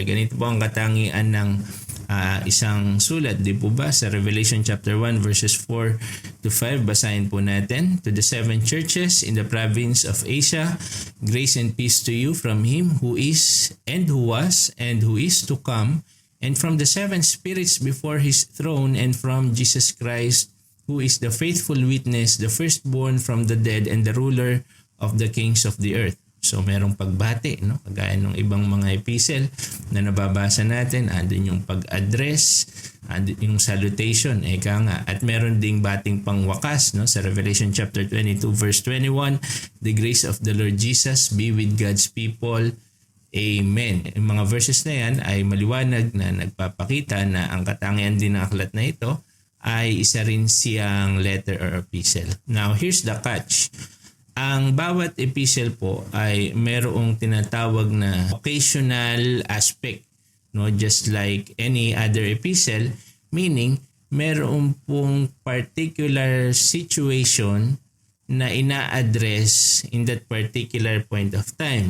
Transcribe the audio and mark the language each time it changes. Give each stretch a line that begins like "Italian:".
Filipino: Ganito po ang katangian ng isang sulat, di po ba? Sa Revelation chapter 1 verses 4 to 5, basahin po natin.
English: To the 7 churches in the province of Asia, grace and peace to you from Him who is and who was and who is to come, and from the 7 spirits before His throne, and from Jesus Christ, who is the faithful witness, the firstborn from the dead, and the ruler of the kings of the earth.
Filipino: So merong pagbati, no? Kagaya ng ibang mga epistle na nababasa natin, andun yung pag-address, andun yung salutation, eka nga. At meron ding bating pangwakas, no? Sa
English: Revelation chapter 22 verse 21, the grace of the Lord Jesus be with God's people. Amen.
Filipino: Yung mga verses na yan ay maliwanag na nagpapakita na ang katangian din ng aklat na ito ay isa rin siyang
English: letter or epistle. Now, here's the catch.
Filipino: Ang bawat
English: epistle
Filipino: po ay merong tinatawag na
English: occasional aspect, no, just like any other epistle, meaning
Filipino: merong pong
English: particular situation
Filipino: na ina-address
English: in that particular point of time.